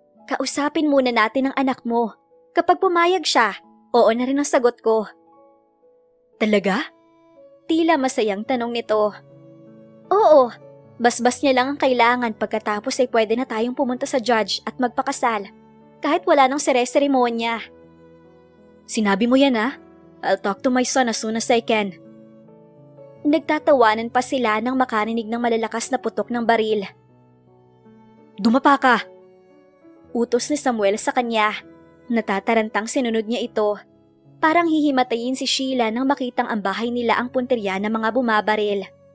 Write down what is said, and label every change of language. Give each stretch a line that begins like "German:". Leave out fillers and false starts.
Filipino: Kausapin muna natin ang anak mo. Kapag pumayag siya, oo na rin ang sagot ko. Talaga? Tila masayang tanong nito. Oo. Basbas niya lang ang kailangan pagkatapos ay pwede na tayong pumunta sa judge at magpakasal. Kahit wala nang seremonya. Sinabi mo yan ha?
English: I'll talk to my son as soon as I can.
Filipino: Nagtatawanan pa sila nang makarinig ng malalakas na putok ng baril. Dumapa ka! Utos ni Samuel sa kanya. Natatarantang sinunod niya ito. Parang hihimatayin si Sheila nang makitang ang bahay nila ang punteriya ng mga bumabaril.